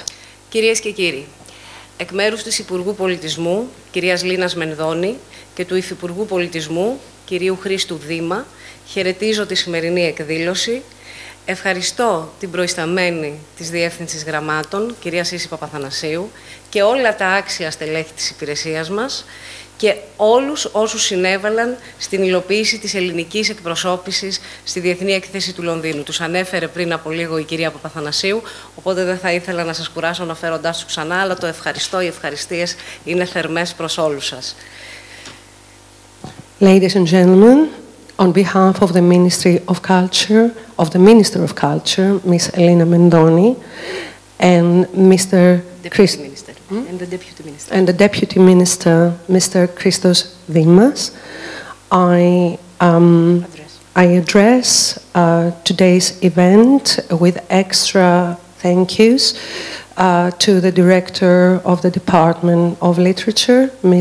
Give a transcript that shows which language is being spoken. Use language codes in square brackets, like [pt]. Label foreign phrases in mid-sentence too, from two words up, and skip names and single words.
[el] Κυρίες και κύριοι, εκ μέρους της Υπουργού Πολιτισμού, κυρίας Λίνας Μενδώνη, και του Υφυπουργού Πολιτισμού, κυρίου Χρήστου Δήμα, χαιρετίζω τη σημερινή εκδήλωση. Ευχαριστώ την προϊσταμένη της Διεύθυνσης Γραμμάτων, κυρία Sissy Papathanassiou, και όλα τα άξια στελέχη της υπηρεσίας μας και όλους όσους συνέβαλαν στην υλοποίηση της ελληνικής εκπροσώπησης στη Διεθνή Έκθεση του Λονδίνου. Τους ανέφερε πριν από λίγο η κυρία Παπαθανασίου, οπότε δεν θα ήθελα να σας κουράσω αναφέροντάς τους ξανά, αλλά το ευχαριστώ, οι ευχαριστίες είναι θερμές προς όλους σας. [en] Ladies and gentlemen, on behalf of the Ministry of Culture, of the Minister of Culture, Ms. Elena Mendoni, and Mr. Deputy Minister. And the Deputy Minister. And the Deputy Minister, Mr. Christos Dimas, I address today's event with extra thank yous to the Director of the Department of Literature, Ms.